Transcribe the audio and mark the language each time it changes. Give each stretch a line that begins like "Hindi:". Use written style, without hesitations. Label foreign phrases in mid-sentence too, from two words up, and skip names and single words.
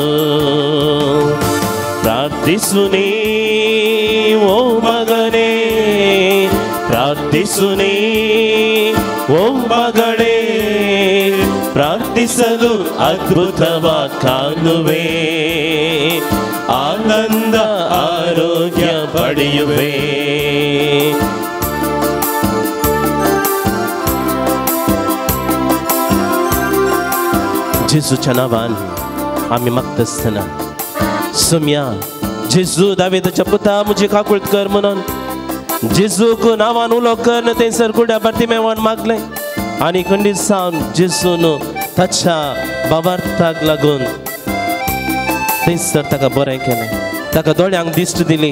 Kannada: ಪ್ರಾರ್ಥಿಸು ನೀ ಓ ಮಗನೇ, ಪ್ರಾರ್ಥಿಸು ನೀ ಓ ಮಗಳೇ, ಪ್ರಾರ್ಥಿಸಲು ಅದ್ಭುತವ ಕಾಣುವೆ, ಆನಂದ ಆರೋಗ್ಯ ಪಡೆಯುವೆ.
Konkani: जेजूच्या नावान आमी मागता आसतना सोम्या जेजू दाविदाच्या पुता म्हजी काकूळट कर म्हणून जेजूक नावान उलो कर थंयसर कुड्या बार्तिमेवान मागलें आनी खंडीत सावन जेजून ताच्या बाबार्थाक लागून थंयसर ताका बरें केलें, ताका दोळ्यांक दिश्ट दिली.